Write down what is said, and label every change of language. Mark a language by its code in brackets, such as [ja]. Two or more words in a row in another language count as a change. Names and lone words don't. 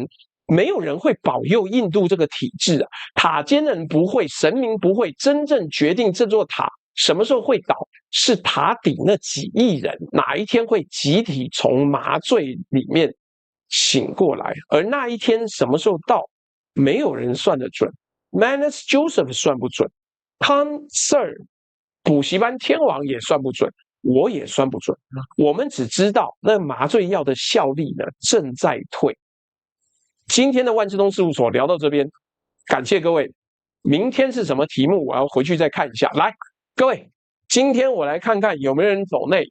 [zh] 沒有人會保佑印度這個體制啊，塔尖人不會，神明不會，真正決定這座塔什麼時候會倒，是塔底那幾億人哪一天會集體從麻醉裡面醒過來，而那一天什麼時候到，沒有人算得準。Manus Joseph 算不準，Tom Sir 補習班天王也算不準，我也算不準。我們只知道那麻醉藥的效力呢正在退。今天的萬志東事務所聊到這邊，感謝各位。明天是什麼題目，我要回去再看一下。來，各位，今天我來看看有沒有人抖內。